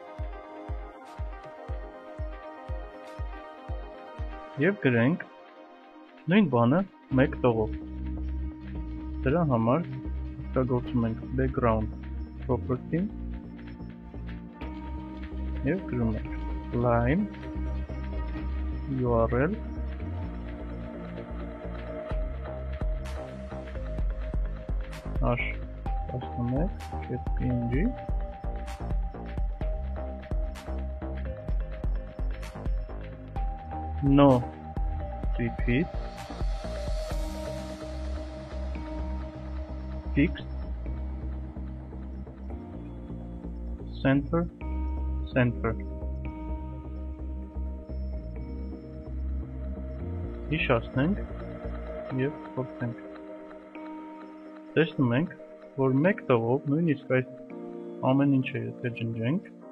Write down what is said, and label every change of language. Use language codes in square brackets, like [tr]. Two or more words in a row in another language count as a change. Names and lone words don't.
[hy] և գրենք նույն բանը մեկ տողով։ Դրա համար օգտագործում ենք [en] background property [hy] և գրում ենք [en] line URL h11.png no repeat fixed [hy] center հիշացնենք և փոխենք։ Տեսնում ենք, որ մեկ տողով նույնիսկ այս ամեն ինչը եթե ջնջենք,